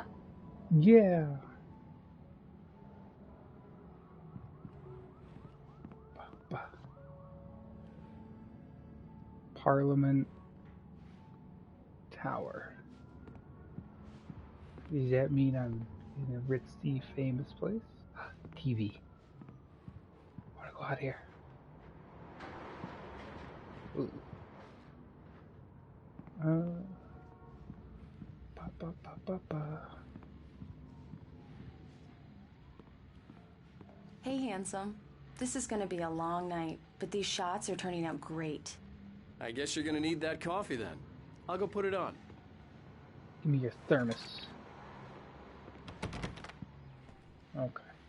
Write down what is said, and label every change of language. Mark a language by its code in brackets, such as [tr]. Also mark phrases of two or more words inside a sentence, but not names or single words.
[en] Yeah. Parliament Tower. Does that mean I'm in a ritzy famous place? TV. I wanna go out here. Ooh. Ba, ba, ba, ba, ba. Hey, handsome. This is gonna be a long night, but these shots are turning out great. I guess you're gonna need that coffee then. I'll go put it on. Give me your thermos. Okay.